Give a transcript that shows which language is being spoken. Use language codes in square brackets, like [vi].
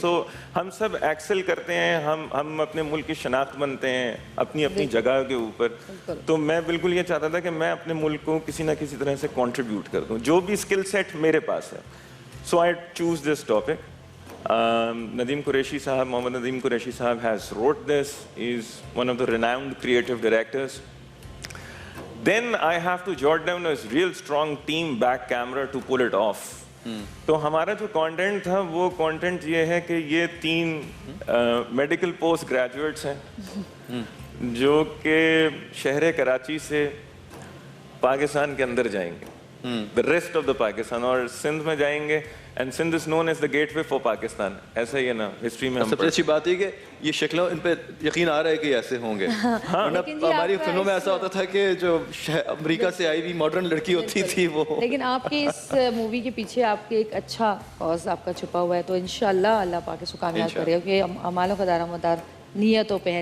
[ur] سو ہم سب ایکسل کرتے ہیں, ہم اپنے ملک کی شناخت بنتے ہیں اپنی جگہ کے اوپر. تو میں بالکل یہ چاہتا تھا کہ میں اپنے ملک کو کسی نہ کسی طرح سے کنٹریبیوٹ کر دوں, جو بھی اسکل سیٹ میرے پاس ہے. [en] So I choose this topic. Nadeem Qureshi صاحب, محمد ندیم قریشی صاحب has wrote this. He is one of the renowned creative directors. Then I have to jot down a real strong team back camera to pull it off. [ur] تو ہمارا جو content تھا وہ content یہ ہے کہ یہ 3 میڈیکل پوسٹ گریجویٹس ہیں جو کہ شہر کراچی سے پاکستان کے اندر جائیں گے, [en] the rest of the [ur] Pakistan, اور سندھ میں جائیں گے. [en] And Sindh is known as the gateway for Pakistan. [ur] ایسا ہی ہے نا ہسٹری میں. سب سے اچھی بات یہ کہ یہ شکلوں ان پہ یقین آ رہا ہے کہ ایسے ہوں گے. ہماری فلموں میں ایسا ہوتا تھا کہ جو امریکہ سے آئی ہوئی ماڈرن لڑکی ہوتی تھی وہ. لیکن آپ کے اس مووی کے پیچھے آپ کے ایک اچھا کاز آپ کا چھپا ہوا ہے, تو انشاءاللہ اللہ پاک اس کو کامیاب کرے, کیونکہ اعمالوں کا دار مدار نیتوں پہ ہے.